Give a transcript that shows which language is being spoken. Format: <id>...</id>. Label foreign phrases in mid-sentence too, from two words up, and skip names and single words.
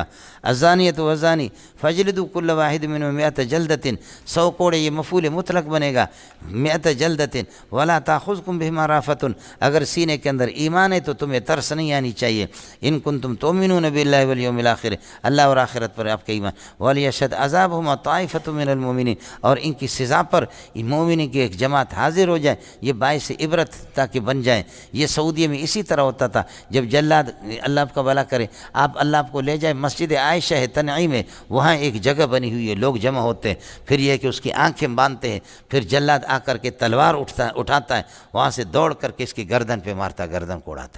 <ar>الزانیۃ والزانی فاجلدوا کل واحد منہما مئۃ جلدۃ،</ar> <ur>100 کوڑے، یہ مفعول مطلق بنے گا.</ur> <ar>مئۃ جلدۃ ولا تاخذکم بہما رأفۃ،</ar> <ur>اگر سینے کے اندر ایمان ہے تو تمہیں ترس نہیں آنی چاہیے.</ur> <ar>ان کنتم تؤمنون باللہ والیوم الآخر،</ar> <ur>اللہ اور آخرت پر آپ کا ایمان.</ur> <ar>ولیشہد عذابہما طائفۃ من المؤمنین،</ar> <ur>اور ان کی سزا پر مومنین کی ایک جماعت حاضر ہو جائے، یہ باعث عبرت تاکہ بن جائیں. یہ سعودیہ میں اسی طرح ہوتا تھا. جب جلاد، اللہ آپ کا بھلا کرے، اللہ آپ کو لے جائے مسجد عائشہ ہے تنعیم میں، وہاں ایک جگہ بنی ہوئی ہے، لوگ جمع ہوتے ہیں، پھر یہ کہ اس کی آنکھیں باندھتے ہیں، پھر جلاد آ کر کے تلوار اٹھاتا ہے، وہاں سے دوڑ کر کے اس کی گردن پہ مارتا، گردن کو اڑاتا.</ur>